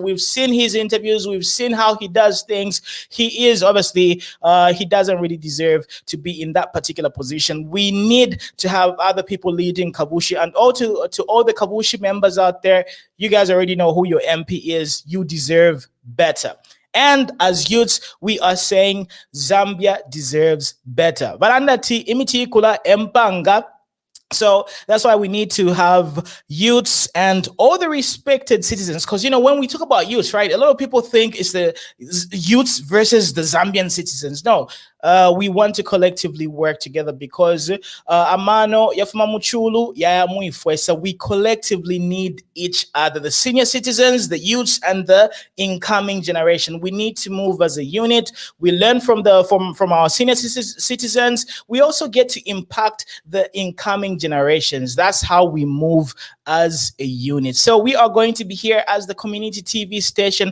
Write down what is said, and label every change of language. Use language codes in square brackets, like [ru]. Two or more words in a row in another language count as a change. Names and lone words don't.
[en] We've seen his interviews. We've seen how he does things. He is obviously, he doesn't really deserve to be in that particular position. We need to have other people leading Kavushi, and all to all the Kavushi members out there, you guys already know who your MP is. You deserve better. And as youths, we are saying Zambia deserves better. [bem] Barandati imiti kula empanga. [en] So that's why we need to have youths and all the respected citizens. Because, when we talk about youths, right, a lot of people think it's the youths versus the Zambian citizens. No, we want to collectively work together because [bem] amano yafuma muchulu ya muifwe. [en] So we collectively need each other, the senior citizens, the youths, and the incoming generation. We need to move as a unit. We learn from our senior citizens. We also get to impact the incoming generations. That's how we move as a unit. So we are going to be here as the community TV station.